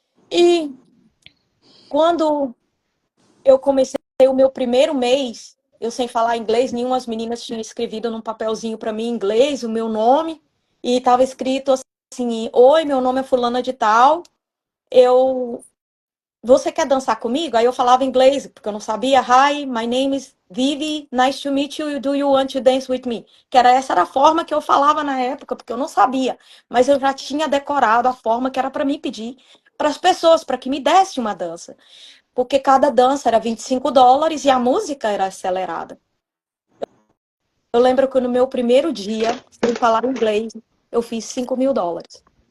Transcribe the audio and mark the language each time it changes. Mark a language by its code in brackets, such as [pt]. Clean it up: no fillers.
[pt] E quando eu comecei o meu primeiro mês, eu sem falar inglês, nenhuma das meninas tinha escrevido num papelzinho para mim em inglês o meu nome, e estava escrito assim: oi, meu nome é fulana de tal, você quer dançar comigo? Aí eu falava inglês, porque eu não sabia. [en] Hi, my name is Vivi, nice to meet you, do you want to dance with me? [pt] Essa era a forma que eu falava na época, porque eu não sabia, mas eu já tinha decorado a forma que era para mim pedir para as pessoas, para que me desse uma dança. Porque cada dança era $25 e a música era acelerada. Eu lembro que no meu primeiro dia, sem falar inglês, eu fiz $5.000.